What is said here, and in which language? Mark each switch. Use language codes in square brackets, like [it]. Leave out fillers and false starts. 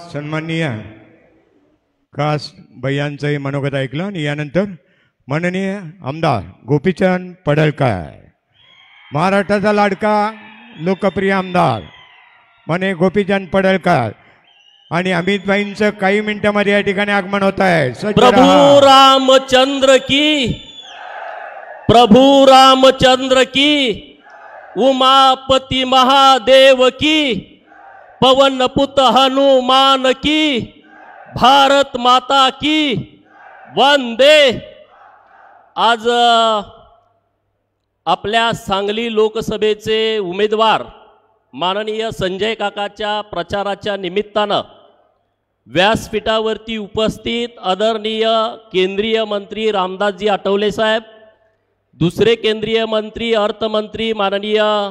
[mr] सन्माननीय खास भैयांचंही मनोगत ऐकलं आणि यानंतर माननीय आमदार गोपीचंद पडळकर, महाराष्ट्राचा लाडका लोकप्रिय आमदार माननीय गोपीचंद पडळकर आणि अमितभाईंचं काही मिनिटांमध्ये या ठिकाणी आगमन होत आहे. [hi] प्रभू रामचंद्र की प्रभु रामचंद्र की, उमापति महादेव की, पवन पुत हनुमान की, भारत माता की वंदे। [mr] आज आपल्या सांगली लोकसभेचे उमेदवार माननीय संजय काकाच्या प्रचाराच्या निमित्तानं व्यासपीठावरती उपस्थित आदरणीय केंद्रीय मंत्री रामदासजी आठवले साहेब, दुसरे केंद्रीय मंत्री अर्थमंत्री माननीय